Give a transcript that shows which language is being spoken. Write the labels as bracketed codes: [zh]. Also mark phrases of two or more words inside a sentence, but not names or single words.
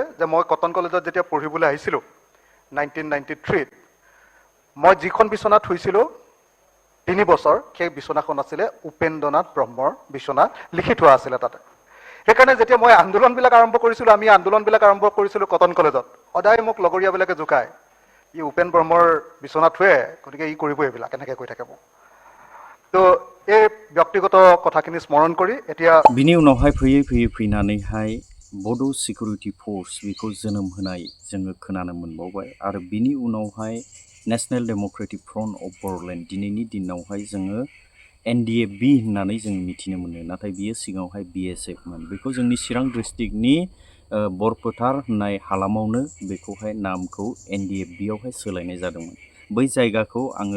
[as] যে মই কটন কলেজত যেতিয়া পঢ়িবলৈ আহিছিলোঁ 1993 মই যিখন বিচনাত শুইছিলোঁ 3 বছৰ সেই বিচনাখন আছিলে উপেন্দ্ৰনাথ ব্ৰহ্মৰ বিচনা লিখি থোৱা আছিলে তাতে সেইকাৰণে যেতিয়া মই আন্দোলনবিলাক আৰম্ভ কৰিছিলোঁ আমি আন্দোলনবিলাক আৰম্ভ কৰিছিলোঁ কটন কলেজত সদায় মোক লগৰীয়াবিলাকে জোকায় ই উপেন ব্ৰহ্মৰ বিচনাত শুৱে গতিকে ই কৰিব এইবিলাক এনেকৈ কৈ থাকে মোক তো এই ব্যক্তিগত কথাখিনি স্মৰণ কৰি এতিয়া [brx] बिनि उनावहाय फैनानैहाय बड' सिकिउरिटि फर्स बेखौ जोनोम होनाय जोङो खोनानो मोनबावबाय आरो बिनि उनावहाय नेशनेल डेम'क्रेटिक फ्रन्ट अफ बर'लेण्ड दिनैनि दिनावहाय जोङो NDFB होननानै जों मिथिनो मोनो नाथाय बियो सिगाङावहाय BSF मोन बेखौ जोंनि चिरां डिस्ट्रिक्टनि बरपेटा होननाय हालामावनो बेखौहाय नामखौ NDFB आवहाय सोलायनाय जादोंमोन बै जायगाखौ आङो